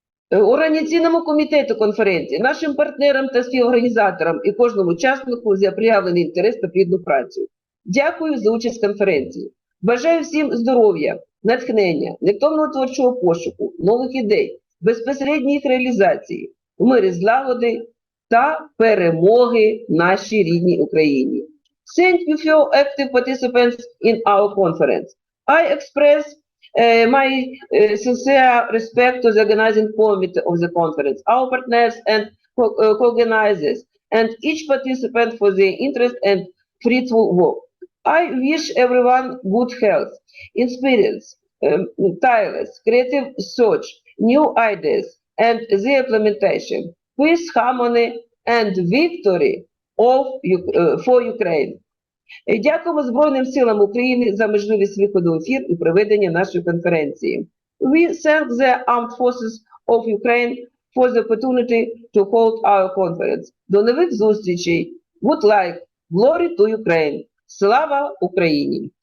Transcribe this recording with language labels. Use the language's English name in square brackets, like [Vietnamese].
[Ukrainian] Організаційному комітету конференції, нашим партнерам та співорганізаторам і кожному учаснику за проявлений інтерес та плідну працю. Дякую за участь в конференції. Бажаю всім здоров'я, натхнення, невтомного творчого пошуку, нових ідей, безпосередньої їх реалізації, миру, злагоди та перемоги нашій рідній Україні. [English] Thank you for your active participants in our conference. I express my sincere respect to the organizing committee of the conference, our partners and co-organizers, and each participant for their interest and fruitful work. I wish everyone good health, experience, tireless, creative search, new ideas, and their implementation, peace, harmony, and victory for Ukraine. [Ukrainian] Дякуємо Збройним силам України за можливість виходу в ефір і проведення нашої конференції. [English] We thank the armed forces of Ukraine for the opportunity to hold our conference. [Ukrainian] До нових зустрічей. [English] Good luck. Glory to Ukraine. [Ukrainian] Слава Україні!